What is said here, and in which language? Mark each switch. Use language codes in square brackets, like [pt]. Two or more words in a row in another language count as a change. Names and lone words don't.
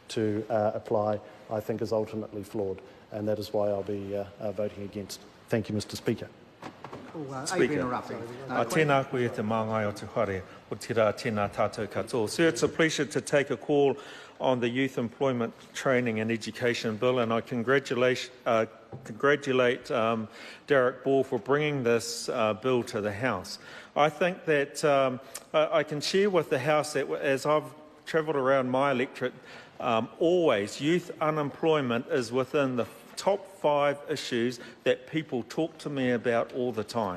[en] to apply, I think is ultimately flawed, and that is why I'll be voting against. Thank you, Mr. Speaker. Adrian Rurawhe. [mi] Tēnā koe te māngai o te whare, o tira tēnā tātou katoa. [en] Sir, it's a pleasure to take a call on the Youth Employment Training and Education Bill, and I congratulate Derek Ball for bringing this bill to the House. I think that I can share with the House that as I've travelled around my electorate, always youth unemployment is within the top 5 issues that people talk to me about all the time.